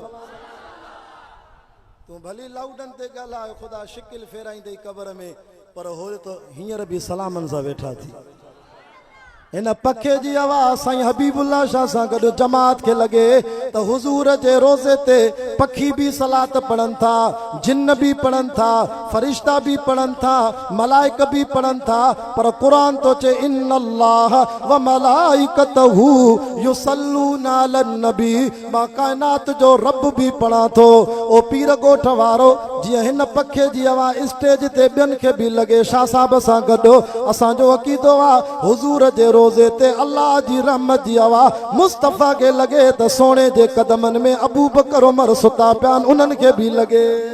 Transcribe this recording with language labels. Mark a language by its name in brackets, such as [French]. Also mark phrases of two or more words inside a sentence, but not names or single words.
[Sindhi] तूं भली लाउडनि ते ॻाल्हाए ख़ुदा शिकिल फेराईंदे कब्र में, पर हो त हींअर भी सलामनि सां वेठा थी। इन पखे जी आवाज़ साईं हबीबुल्लाह शाह सां गॾु जमात खे लगे त हुजूर जे रोज़े ते पखी भी सलात पढ़नि था, जिन भी पढ़नि था, फरिश्ता भी पढ़नि था, मलाइक भी पढ़नि था। पर कुरान तो चे [Arabic] إن الله وملائكته يصلون على النبي. [Sindhi] मां कायनात जो रब भी पढ़ा थो, ओ पीर गोठ वारो जीअं हिन पखे जी आवाज़ स्टेज ते ॿियनि खे बि लॻे शाह साहब सां गॾु असांजो अक़ीदो आहे हुज़ूर जे रोज़े ते अल्लाह जी रहमत जी आवाज़ मुस्तफ़ा खे लॻे त सोने जे कदमनि में अबू बकर उमर सुता पिया आहिनि उन्हनि खे बि लॻे